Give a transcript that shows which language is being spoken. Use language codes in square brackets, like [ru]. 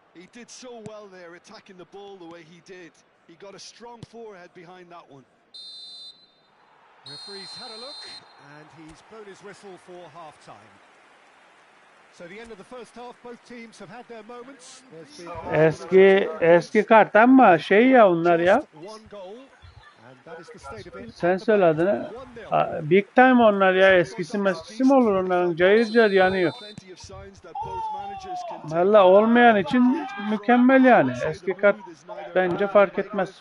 [en] He did so well there, attacking the ball the way he did. He got a strong forehead behind that one. Referee's had a look, and he's blown his whistle for half-time. So the end of the first half, both teams have had their moments. There's been [tr] Eski kart ama şey ya onlar ya. [en] just one goal, and that is the state of it. [tr] Sen söyle adını. [en] Big time [tr] onlar ya. Eskisi mi olur onların? Cayır cayır yanıyor. [en] Plenty of signs that both managers can take. [tr] Valla olmayan için mükemmel yani. Eski kart bence fark etmez.